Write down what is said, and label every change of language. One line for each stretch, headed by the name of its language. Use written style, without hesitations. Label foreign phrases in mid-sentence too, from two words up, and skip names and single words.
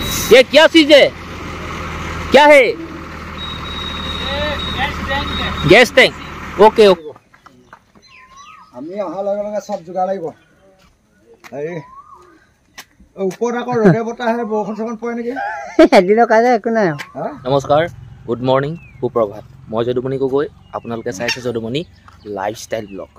Hindi: ये क्या चीज है? क्या है?
English: gas tank. okay okay.
Assamese: আমি অহাৰ লগে লগে সব যোগাৰ লাগিব। এই ওপৰত আকৌ ৰ'দে বতাহে বৰষুণ চৰষুণ পৰে নেকি? এদিনৰ কাৰণে একো নাই। নমস্কাৰ,
English: good morning,
Assamese: সুপ্ৰভাত। মই যদুমণি গগৈ, আপোনালোকে চাইছে যদুমণি লাইফষ্টাইল ব্লগ।